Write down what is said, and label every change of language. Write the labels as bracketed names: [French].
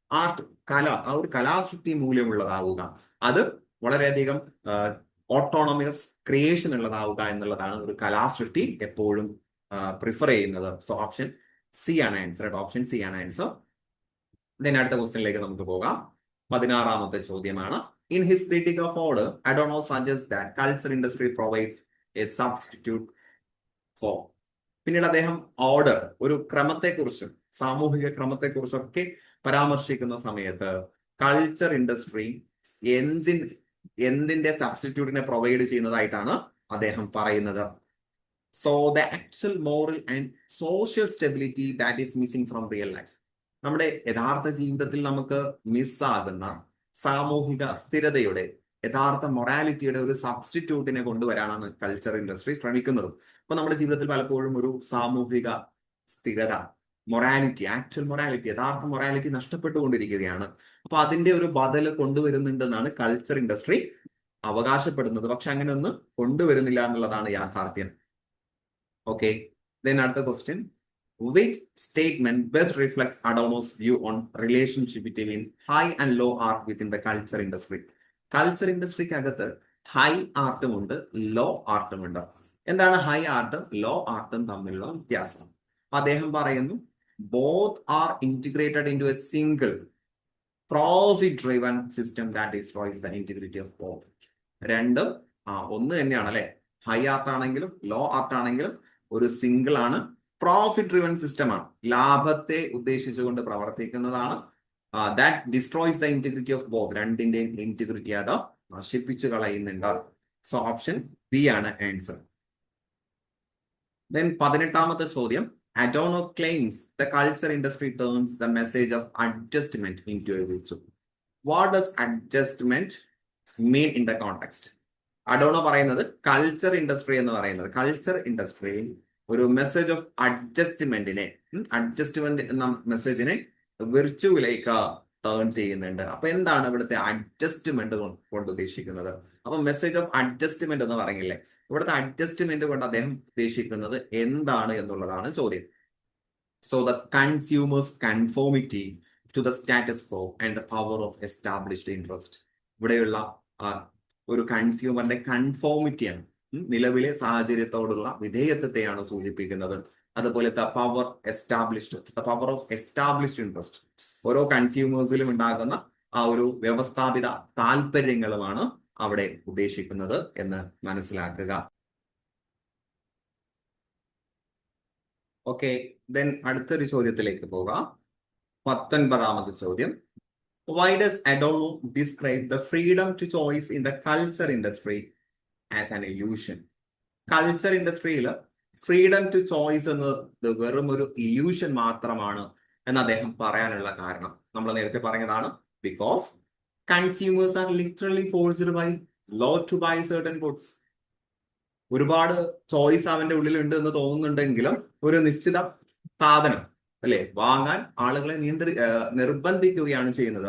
[Malayalam] Art, കല, ആ ഒരു കലാസൃഷ്ടി മൂല്യമുള്ളതാവുക, അത് വളരെയധികം ഓട്ടോണമസ് ക്രിയേഷൻ ഉള്ളതാവുക എന്നുള്ളതാണ് ഒരു കലാസൃഷ്ടി എപ്പോഴും പ്രിഫർ ചെയ്യുന്നത്. സോ ഓപ്ഷൻ സി ആണ് ആൻസർ. ഓപ്ഷൻ സി ആണ് ആൻസർ. ദെൻ അടുത്ത ക്വസ്റ്റ്യനിലേക്ക് നമുക്ക് പോകാം. 16ാമത്തെ ചോദ്യമാണ്. [English] In his critique of order, Adorno suggests that culture industry provides a substitute for. [Malayalam] പിന്നീട് അദ്ദേഹം ഓർഡർ, ഒരു ക്രമത്തെക്കുറിച്ചും സാമൂഹിക ക്രമത്തെക്കുറിച്ചൊക്കെ പരാമർശിക്കുന്ന സമയത്ത് കൾച്ചർ ഇൻഡസ്ട്രി എന്തിന്റെ സബ്സ്റ്റിറ്റ്യൂട്ടിനെ പ്രൊവൈഡ് ചെയ്യുന്നതായിട്ടാണ് അദ്ദേഹം പറയുന്നത്. [English] So the actual moral and social stability that is missing from real life. [Malayalam] നമ്മുടെ യഥാർത്ഥ ജീവിതത്തിൽ നമുക്ക് മിസ്സാകുന്ന സാമൂഹിക സ്ഥിരതയുടെ, യഥാർത്ഥ മൊറാലിറ്റിയുടെ ഒരു സബ്സ്റ്റിറ്റ്യൂട്ടിനെ കൊണ്ടുവരാനാണ് കൾച്ചർ ഇൻഡസ്ട്രി ശ്രമിക്കുന്നത്. അപ്പൊ നമ്മുടെ ജീവിതത്തിൽ പലപ്പോഴും ഒരു സാമൂഹിക സ്ഥിരത, മൊറാലിറ്റി, ആക്ച്വൽ മൊറാലിറ്റി, യഥാർത്ഥ മൊറാലിറ്റി നഷ്ടപ്പെട്ടുകൊണ്ടിരിക്കുകയാണ്. അപ്പൊ അതിന്റെ ഒരു ബദല് കൊണ്ടുവരുന്നുണ്ടെന്നാണ് കൾച്ചർ ഇൻഡസ്ട്രി അവകാശപ്പെടുന്നത്. പക്ഷെ അങ്ങനെ ഒന്നും കൊണ്ടുവരുന്നില്ല എന്നുള്ളതാണ് യാഥാർത്ഥ്യം. ഓക്കെ. [English] then [Malayalam] അടുത്ത question, [English] which statement best reflects Adorno's view on relationship between high and low art within the culture industry? [Malayalam] Culture ഇൻഡസ്ട്രിക്ക് അകത്ത് ഹൈ ആർട്ടും ഉണ്ട്, ലോ ആർട്ടും ഉണ്ട്. എന്താണ് ഹൈ ആർട്ടും ലോ ആർട്ടും തമ്മിലുള്ള വ്യത്യാസം? അദ്ദേഹം പറയുന്നു, [English] Both are integrated into a single profit driven system that destroys the integrity of both. [Malayalam] രണ്ടും ഒന്ന് തന്നെയാണ് അല്ലെ. ഹൈ ആർട്ട് ആണെങ്കിലും ലോ ആർട്ട് ആണെങ്കിലും ഒരു സിംഗിൾ ആണ്, പ്രോഫിറ്റ് ഡ്രിവൺ സിസ്റ്റം ആണ്, ലാഭത്തെ ഉദ്ദേശിച്ചുകൊണ്ട് പ്രവർത്തിക്കുന്നതാണ്. [English] That destroys the integrity of both. [Malayalam] രണ്ടിന്റെയും ഇന്റഗ്രിറ്റി അത് നശിപ്പിച്ചു കളയുന്നുണ്ട്. സോ ഓപ്ഷൻ ബി ആണ് ആൻസർ. [English] then [Malayalam] 18ാമത്തെ ചോദ്യം, [English] Adorno claims the culture industry turns the message of adjustment into a virtue. What does adjustment mean in the context? [Malayalam] അഡോണോ പറയുന്നത് culture industry എന്ന് പറയുന്നത്, culture ഇൻഡസ്ട്രിയിൽ ഒരു മെസ്സേജ് ഓഫ് അഡ്ജസ്റ്റ്മെന്റ് എന്ന മെസ്സേജിനെ വിർച്വലിലേക്ക് turn ചെയ്യുന്നുണ്ട്. അപ്പൊ എന്താണ് ഇവിടുത്തെ അഡ്ജസ്റ്റ്മെന്റ് കൊണ്ട് ഉദ്ദേശിക്കുന്നത്? അപ്പൊ മെസ്സേജ് ഓഫ് അഡ്ജസ്റ്റ്മെന്റ് എന്ന് പറഞ്ഞില്ലേ, ഇവിടുത്തെ അഡ്ജസ്റ്റ്മെന്റ് കൊണ്ട് അദ്ദേഹം ഉദ്ദേശിക്കുന്നത് എന്താണ് എന്നുള്ളതാണ് ചോദ്യം. [English] So the consumers conformity to the status quo and the power of established interest. [Malayalam] ഇവിടെയുള്ള ഒരു കൺസ്യൂമറിന്റെ കൺഫോമിറ്റിയാണ്, നിലവിലെ സാഹചര്യത്തോടുള്ള വിധേയത്വത്തെയാണ് സൂചിപ്പിക്കുന്നത്. അതുപോലെ [English] the power of established interest, [Malayalam] ഓരോ കൺസ്യൂമേഴ്സിലും ഉണ്ടാകുന്ന ആ ഒരു വ്യവസ്ഥാപിത താല്പര്യങ്ങളുമാണ് അവിടെ ഉദ്ദേശിക്കുന്നത് എന്ന് മനസ്സിലാക്കുക. ഓക്കെ, ദെൻ അടുത്തൊരു ചോദ്യത്തിലേക്ക് പോകാം. 19ാമത് ചോദ്യം. [English] Why does Adorno describe the freedom to choice in the culture industry as an illusion? [Malayalam] Culture ഇൻഡസ്ട്രിയിൽ ഫ്രീഡം ടു ചോയ്സ് എന്നത് വെറും ഒരു ഇല്യൂഷൻ മാത്രമാണ് എന്ന് അദ്ദേഹം പറയാനുള്ള കാരണം നമ്മൾ നേരത്തെ പറഞ്ഞതാണ്. [English] Because consumers are literally forced by law to buy certain goods. [Malayalam] ഒരുപാട് ചോയ്സ് അവന്റെ ഉള്ളിലുണ്ട് എന്ന് തോന്നുന്നുണ്ടെങ്കിലും ഒരു നിശ്ചിത സാധനം അല്ലെ വാങ്ങാൻ ആളുകളെ നിർബന്ധിക്കുകയാണ് ചെയ്യുന്നത്.